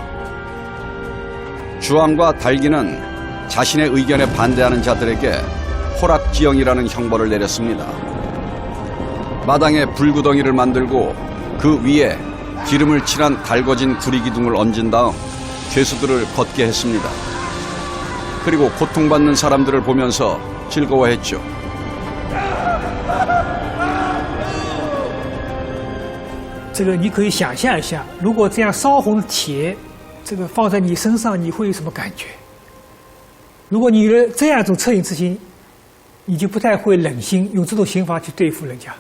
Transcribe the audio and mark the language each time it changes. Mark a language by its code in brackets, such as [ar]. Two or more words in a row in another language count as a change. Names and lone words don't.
[ko] 주왕과 달기는 자신의 의견에 반대하는 자들에게 호락지영이라는 형벌을 내렸습니다. 마당에 불구덩이를 만들고 그 위에 기름을 칠한 달궈진 구리기둥을 얹은 다음 죄수들을 걷게 했습니다. 그리고 고통받는 사람들을 보면서 즐거워했죠. [zh] 这个你可以想象一下，如果这样烧红的铁，这个放在你身上，你会有什么感觉？如果你有了这样一种恻隐之心，你就不太会冷心，用这种刑罚去对付人家。